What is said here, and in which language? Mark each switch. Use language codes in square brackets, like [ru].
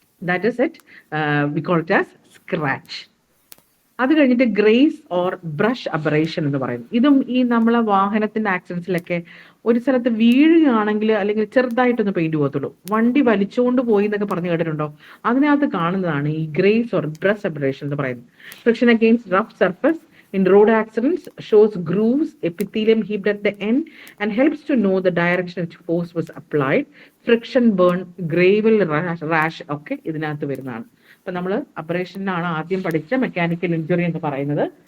[en] That is it, we call it as scratch. [ml] അത് കഴിഞ്ഞിട്ട് grace or brush abrasion എന്ന് പറയുന്നത്. ഇതും ഈ നമ്മളെ വാഹനത്തിന്റെ ആക്സിഡൻസിലൊക്കെ ഒരു സ്ഥലത്ത് വീഴുകയാണെങ്കിൽ അല്ലെങ്കിൽ ചെറുതായിട്ടൊന്ന് പെയിന്റ് പോകത്തുള്ളൂ, വണ്ടി വലിച്ചുകൊണ്ട് പോയി എന്നൊക്കെ പറഞ്ഞു കേട്ടിട്ടുണ്ടോ? അതിനകത്ത് കാണുന്നതാണ് ഈ ഗ്രേസ് ഓർ ബ്രഷ് അബ്രേഷൻ എന്ന് പറയുന്നത്. Friction against rough surface [en] in road accidents shows grooves, epithelium heaped at the end and helps to know the direction which force was applied. [ml] Friction burn, gravel rash ഒക്കെ ഇതിനകത്ത് വരുന്നതാണ്. അപ്പൊ നമ്മൾ അബ്രേഷനാണ് ആദ്യം പഠിച്ച mechanical injury എന്ന് പറയുന്നത്.